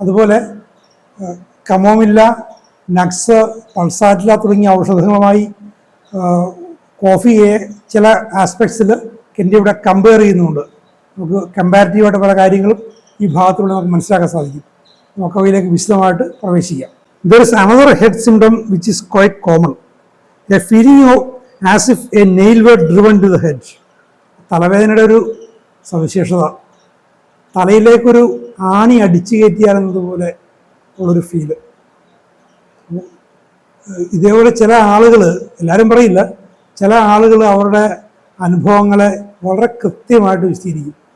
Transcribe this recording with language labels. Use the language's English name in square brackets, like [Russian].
[Malayalam] അതുപോലെ കമോമില്ല, നക്സ്, പൾസാറ്റില തുടങ്ങിയ ഔഷധങ്ങളുമായി കോഫിയെ ചില ആസ്പെക്ട്സിൽ കെൻറ്റ് ഇവിടെ കമ്പയർ ചെയ്യുന്നുണ്ട്. നമുക്ക് കമ്പാരിറ്റീവായിട്ട് പല കാര്യങ്ങളും ഈ ഭാഗത്തിലൂടെ നമുക്ക് മനസ്സിലാക്കാൻ സാധിക്കും. നമുക്ക് അവയിലേക്ക് വിശദമായിട്ട് പ്രവേശിക്കാം. [English] There is another head symptom which is quite common, a feeling of as if a nail were driven to the head. [Malayalam] തലവേദനയുടെ ഒരു സവിശേഷത, തലയിലേക്കൊരു ആണി അടിച്ചു കയറ്റിയാലെന്നതുപോലെ ഉള്ളൊരു ഫീല്. ഇതേപോലെ ചില ആളുകൾ, എല്ലാവരും പറയില്ല, ചില ആളുകൾ അവരുടെ അനുഭവങ്ങളെ വളരെ കൃത്യമായിട്ട് വിശദീകരിക്കും.